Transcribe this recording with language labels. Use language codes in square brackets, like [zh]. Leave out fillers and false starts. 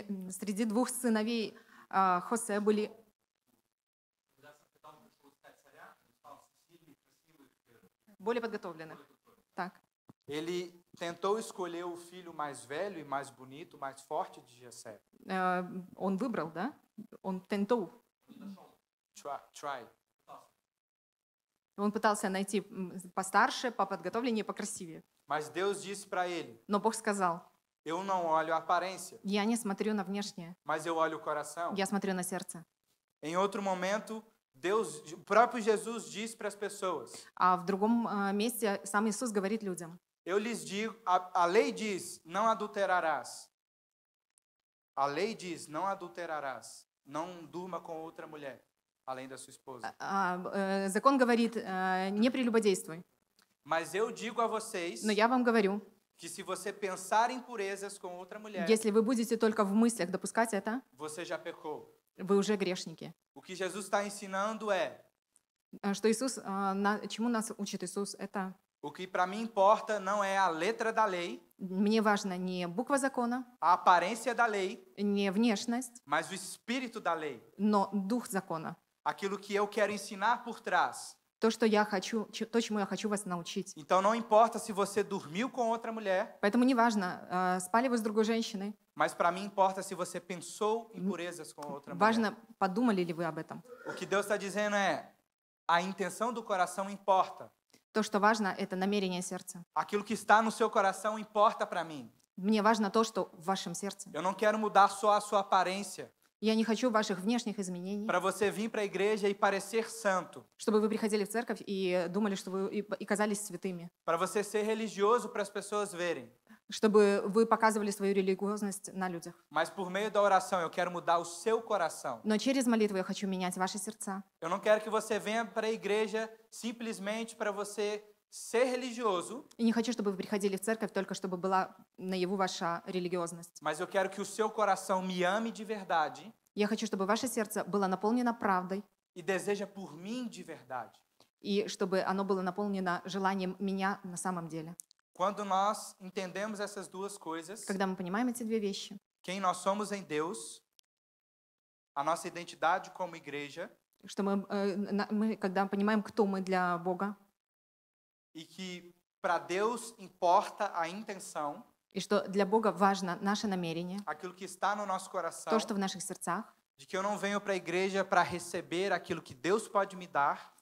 [ru] Среди двух сыновей Хосе были более подготовленных. Так. [pt] Ele tentou escolher o filho mais velho e mais bonito, mais forte de Jessé. [ru] Он выбрал, да? Он тентул. [en] Try. [ru] Он пытался найти постарше, поподготовленнее, покрасивее. [pt] Mas Deus disse para ele: [ru] Но Бог сказал: [pt] eu não olho a aparência, [ru] я не смотрю на внешнее, [pt] mas eu olho o coração. [ru] я смотрю на сердце. [pt] Em outro momento, o próprio Jesus diz para as pessoas: [ru] А в другом месте сам Иисус говорит людям: [pt] eu lhes digo, a lei diz, não adulterarás. A lei diz, não adulterarás. Não durma com outra mulher, além da sua esposa. [ru] Закон говорит: не прелюбодействуй. [pt] Mas eu digo a vocês [ru] Но я вам говорю, [pt] que se você pensar em purezas com outra mulher, [ru] если вы будете только в мыслях допускать это, [pt] você já pecou. [ru] вы уже грешники. [pt] O que Jesus está ensinando é: [ru] Что Иисус, чему нас учит Иисус, это [pt] o que para mim importa não é a letra da lei, [ru] мне важно не буква закона, [pt] a aparência da lei, [ru] не внешность, [pt] mas o espírito da lei. [ru] но дух закона. [pt] Aquilo que eu quero ensinar por trás. [ru] То, что я хочу, то, чему я хочу вас научить. [pt] Então não importa se você dormiu com outra mulher, [ru] Поэтому неважно, спали вы с другой женщиной, [pt] mas para mim importa se você pensou impurezas com outra mulher. [ru] важно, подумали ли вы об этом. [pt] O que Deus está dizendo é, a intenção do coração importa. [ru] То, что важно, это намерение сердца. [pt] Aquilo que está no seu coração importa para mim. [ru] Мне важно то, что в вашем сердце. [pt] Eu não quero mudar só a sua aparência, [ru] Я не хочу ваших внешних изменений, [pt] para você vir para a igreja e parecer santo, [ru] чтобы вы приходили в церковь и думали, что вы и казались святыми, [pt] para você ser religioso para as pessoas verem. [ru] чтобы вы показывали свою религиозность на людях. [pt] Mas por meio da oração eu quero mudar o seu coração. [ru] Но через молитву я хочу менять ваши сердца. [pt] Eu não quero que você venha para a igreja simplesmente para você ser religioso, [ru] И не хочу, чтобы вы приходили в церковь только чтобы была наяву ваша религиозность. [pt] mas eu quero que o seu coração me ame de verdade [ru] Я хочу, чтобы ваше сердце было наполнено правдой, [pt] e deseja por mim de verdade. [ru] и чтобы оно было наполнено желанием меня на самом деле. [pt] Quando nós entendemos essas duas coisas, [ru] Когда мы понимаем эти две вещи, [pt] quem nós somos em Deus, a nossa identidade como igreja, [ru] что мы когда понимаем, кто мы для Бога, [pt] e que para Deus importa a intenção, [ru] и что для Бога важно наше намерение, [pt] aquilo que está no nosso coração, [ru] то, что в наших сердцах. [pt] de que eu não venho para a igreja para receber aquilo que Deus pode me dar,